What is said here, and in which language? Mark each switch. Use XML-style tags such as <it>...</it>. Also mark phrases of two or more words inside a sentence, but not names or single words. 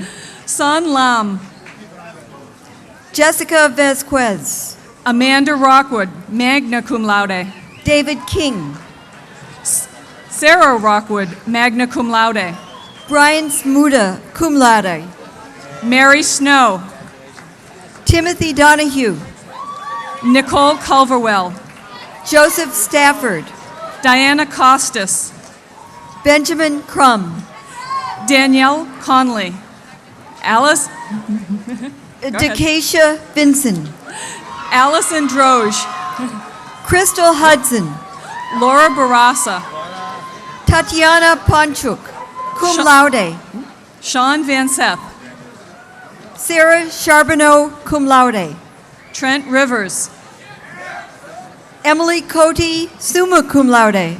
<en>Son Lam. Jessica Vasquez. Amanda Rockwood,</en> <la>magna cum laude.</la> <en>David King. Sarah Rockwood,</en> <la>magna cum laude.</la> <en>Brian Smuda,</en> <la>cum laude.</la> <en>Mary Snow. Timothy Donahue. Nicole Culverwell. Joseph Stafford. Diana Costas. Benjamin Crum. Danielle Conley. Alice. Decacia Vinson. Allison Droge. Crystal Hudson. Laura Barassa. Tatiana Ponchuk,</en> <la>cum laude.</la> <en>Sean Van Seth. Sarah Charbonneau,</en> <la>cum laude.</la> <en>Trent Rivers. Emily Cote,</en> <la>summa cum laude.</la>